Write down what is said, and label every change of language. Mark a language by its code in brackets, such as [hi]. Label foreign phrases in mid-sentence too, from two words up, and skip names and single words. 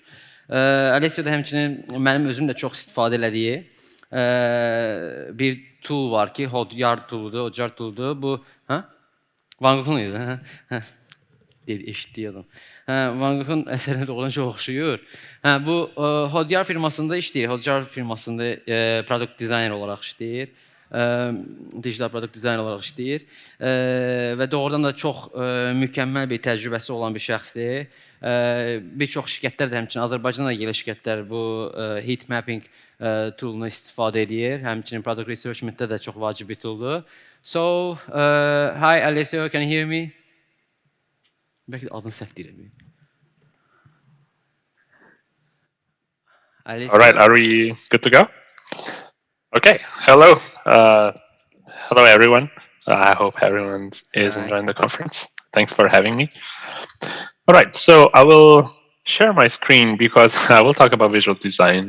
[az] Alessio da həmçinin mənim özüm də çox istifadə elədiyi bir tool var ki, Hotjar tool'dur. Bu, hə? Van Gogh'un idi, hə? Eşitdiyi adam. Van Gogh'un əsərinə doğrudan çox oxşuyur. Bu Hotjar firmasında işləyir. Hotjar firmasında [en] product designer [az] olaraq işləyir. [en] Digital product designer [az] olaraq işləyir. Və doğrudan da çox mükəmməl bir təcrübəsi olan bir şəxsdir. Bir çox şirkətlər də həmçinin Azərbaycanda da yerli şirkətlər bu [en] heat mapping [az] tool'unu istifadə edir. Həmçinin [en] product research method [az] də çox vacib bir tool'dur. [en] So, hi Alessio, can you hear me? [az] Belki de adını səhv deyirəm. [en] All right, are we good to go? Okay, hello. Hello, everyone. I hope everyone is enjoying the conference. Thanks for having me. All right, so I will share my screen because I will talk about visual design.